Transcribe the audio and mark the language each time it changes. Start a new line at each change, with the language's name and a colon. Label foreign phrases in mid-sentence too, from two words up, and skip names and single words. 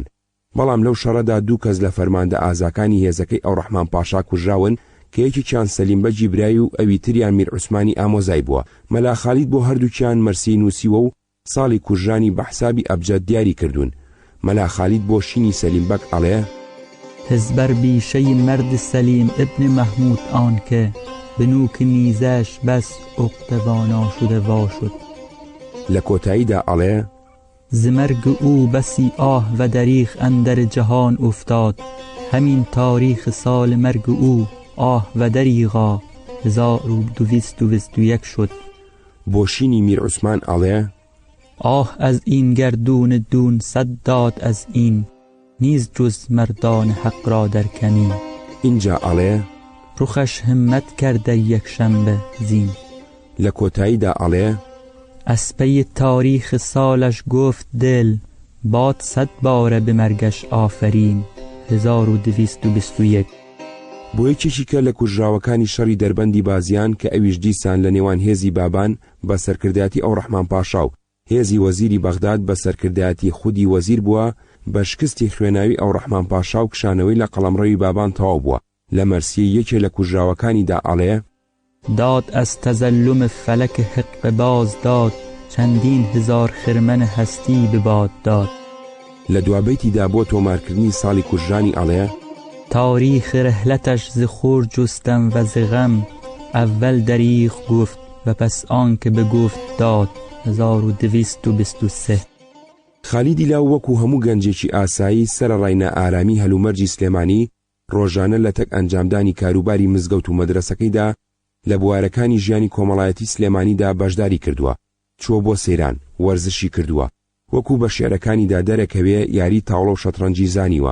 Central Kurdish: بەڵام لەو شەڕەدا دوو کەس لە فەرماندە ئازاکانی هێزەکەی ئەوڕەحمان پاشا کوژراون کە یەکێکیان سەلیم بەجی برای و ئەوی تریان میر عوسمانی ئامۆزای بووە. مەلا خالید بۆ هەردووکیان مەرسی نووسیوە و ساڵی کوژرانی بە حسابی ئەبجەد دیاری کردوون. مەلا خالید بۆ شینی سەلیم بەک ئەڵێ:
Persian: هزبر بیشەی مرد سلیم ابن محمود آن که به نوک نیزش بس عقدوانا شده وا شد.
Central Kurdish: لە کۆتاییدا ئەڵێ:
Persian: ز مرگ او بسی آه و دریغ اندر جهان افتاد، همین تاریخ سال مرگ او آه و دریغا 1221 شد.
Central Kurdish: بۆشینی میر عوسمان ئەڵێ:
Persian: آه از این گردون دون صد داد از این، نیز جز مردان حق را در کمین.
Central Kurdish: اینجا ئەڵێ:
Persian: رخش همت کرده یک شنبه زین.
Central Kurdish: لە کۆتاییدا ئەڵێ:
Persian: از پی تاریخ سالش گفت دل، باد 100 باره به مرگش آفرین. 1221.
Central Kurdish: بۆ یەکێکی کە لە کوژراوەکانی شەڕی دەربەندی بازیان کە ئەویش دیسان لە نێوان هێزی بابان بە سەرکردایەتی ئەو ڕەحمان پاشا و هێزی وەزیری بەغداد بە سەرکردایەتی خودی وەزیر بووە، بە شکستی خوێناوی ئەو ڕەحمان پاشا و کشانەوەی لە قەڵەمڕەوی بابان تەواو بووە. لە مەرسیە یەکێ لە کوژراوەکانیدا ئەڵێ:
Persian: داد از تظلم فلک حق باز داد، چندین هزار خرمن هستی به باد داد.
Central Kurdish: لە دوابەیتیدا بۆ تۆمارکردنی ساڵی کوژرانی ئەڵێ:
Persian: تاریخ رحلتش ز خور جستم و ز غم، اول دریغ گفت و پس آن که بگفت داد. 1223.
Central Kurdish: خالیدی لاو وەکو هەموو گەنجێکی ئاسایی سەرەڕای نائارامی هەلومەرجی سلێمانی ڕۆژانە لە تەک ئەنجامدانی کاروباری مزگەوت و مەدرسەکەیدا لە بوارەکانی ژیانی کۆمەڵایەتی سلێمانیدا بەشداری کردووە، چووە بۆ سەیران، وەرزشی کردووە، وەکو بە شێعرەکانیدا دەرەکەوێ یاری تاوڵە و شەترەنجی زانیوە.